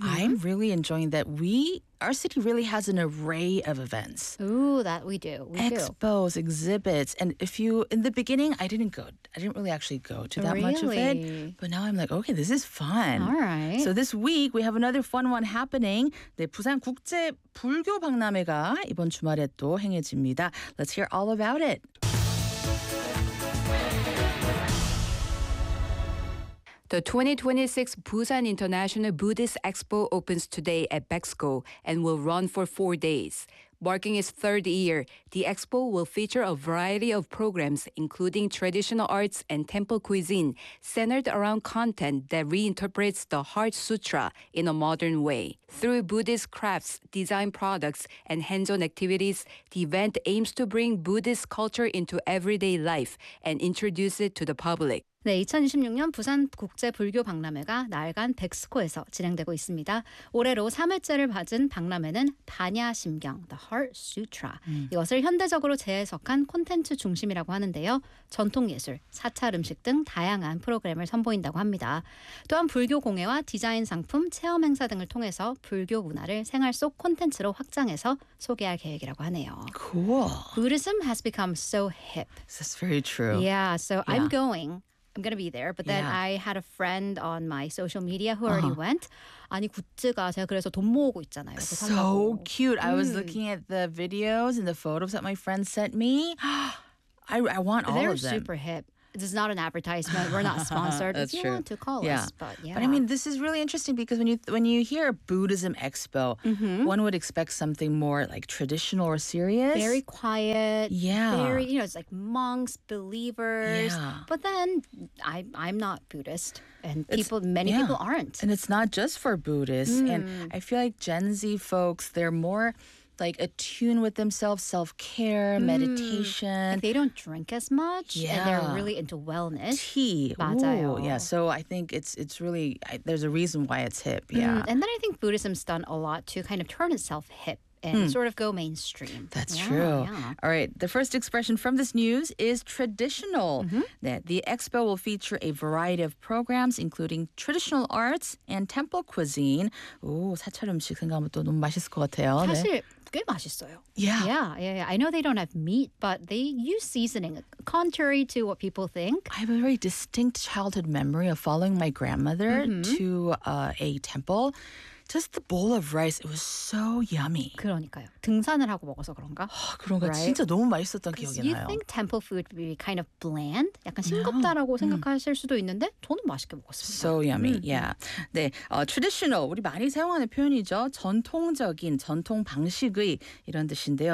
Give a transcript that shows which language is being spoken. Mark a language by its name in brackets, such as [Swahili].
[English] I'm really enjoying that our city really has an array of events. Ooh, that we do. We Expos, exhibits. And in the beginning, I didn't really actually go to that really? Much of it. But now I'm like, okay, this is fun. All right. So this week, we have another fun one happening. [Korean] 네, 부산 국제 불교 박람회가 이번 주말에 또 행해집니다. [English] Let's hear all about it. The 2026 Busan International Buddhist Expo opens today at BEXCO and will run for 4 days. Marking its third year, the expo will feature a variety of programs, including traditional arts and temple cuisine, centered around content that reinterprets the Heart Sutra in a modern way. Through Buddhist crafts, design products, and hands-on activities, the event aims to bring Buddhist culture into everyday life and introduce it to the public. [Korean] 네, 2026년 부산 국제 불교 박람회가 나흘간 백스코에서 진행되고 있습니다. 올해로 3회째를 맞은 박람회는 반야심경, The Heart Sutra. 이것을 현대적으로 재해석한 콘텐츠 중심이라고 하는데요. 전통예술, 사찰 음식 등 다양한 프로그램을 선보인다고 합니다. 또한 불교 공예와 디자인 상품, 체험 행사 등을 통해서 불교 문화를 생활 속 콘텐츠로 확장해서 소개할 계획이라고 하네요. [English] Cool. Buddhism has become so hip. That's very true. Yeah, so yeah. I'm going to be there. But then I had a friend on my social media who already went. [Korean] 아니, 굿즈가 제가 그래서 돈 모으고 있잖아요. [English] So cute. I was looking at the videos and the photos that my friend sent me. I want all of them. They're super hip. This is not an advertisement. We're not sponsored. That's true. If you want to call us, but yeah. But I mean, this is really interesting because when you hear Buddhism Expo, mm-hmm. one would expect something more like traditional or serious. Very quiet. Yeah. Very, you know, it's like monks, believers. Yeah. But then I'm not Buddhist. And many people aren't. And it's not just for Buddhists. Mm. And I feel like Gen Z folks, they're more like attuned with themselves, self-care, meditation. Like they don't drink as much. Yeah. And they're really into wellness. Tea. Badayo. Yeah. So I think it's really, there's a reason why it's hip. Yeah. Mm. And then I think Buddhism's done a lot to kind of turn itself hip and sort of go mainstream. That's true. Yeah. All right. The first expression from this news is traditional. Mm-hmm. The expo will feature a variety of programs, including traditional arts and temple cuisine. [Korean] Ooh, 사찰 음식 생각하면 또 너무 맛있을 것 같아요. 사실 꽤 맛있어요. [English] Yeah. Yeah, yeah, yeah. I know they don't have meat, but they use seasoning, contrary to what people think. I have a very distinct childhood memory of following my grandmother to a temple. Just the bowl of rice, it was so yummy. [Korean] 그러니까요. 등산을 하고 먹어서 그런가? 아, 그런가? [English] Right? [Korean] 진짜 너무 맛있었던 기억이 나요. [English] You think temple food would be kind of bland? [Korean] 약간 싱겁다라고 생각하실 수도 있는데 저는 맛있게 먹었습니다. [English] So yummy, yeah. [Korean] 네, traditional, 우리 많이 사용하는 표현이죠. 전통적인, 전통 방식의 이런 뜻인데요.